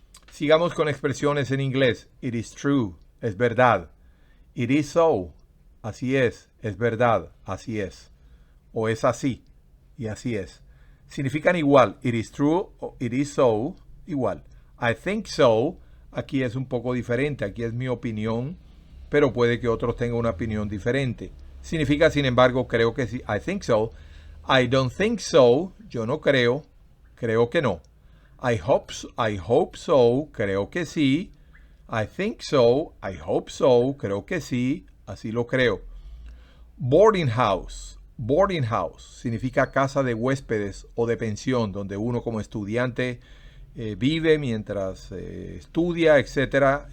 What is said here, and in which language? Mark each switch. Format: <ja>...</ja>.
<es>Sigamos con expresiones en inglés.</es> <en>It is true,</en> <es>es verdad.</es> <en>It is so,</en> <es>así es verdad, así es. O es así, y así es. Significan igual.</es> <en>It is true o it is so, igual. I think so,</en> <es>aquí es un poco diferente. Aquí es mi opinión, pero puede que otros tengan una opinión diferente. Significa, sin embargo, creo que sí.</es> <en>I think so. I don't think so,</en> <es>yo no creo, creo que no.</es> <en>I hope so,</en> <es>creo que sí.</es> <en>I think so, I hope so,</en> <es>creo que sí, así lo creo. Boarding house significa casa de huéspedes o de pensión, donde uno como estudiante vive mientras estudia, etc.</es>